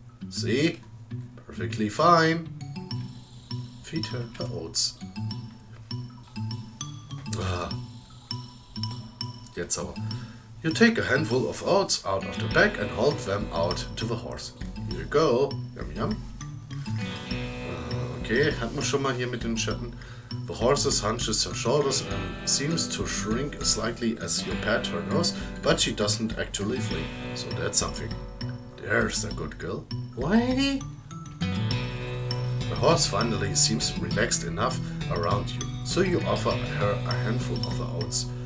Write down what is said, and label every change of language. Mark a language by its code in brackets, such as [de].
[en] See? Perfectly fine. Feed her the oats. [de] Jetzt aber. [en] You take a handful of oats out of the bag and hold them out to the horse. Here you go. Yum yum. [de] Okay, hatten wir schon mal hier mit den Schatten. [en] The horse hunches her shoulders and seems to shrink slightly as you pat her nose, but she doesn't actually flee, so that's something. There's a good girl. Why? The horse finally seems relaxed enough around you, so you offer her a handful of the oats.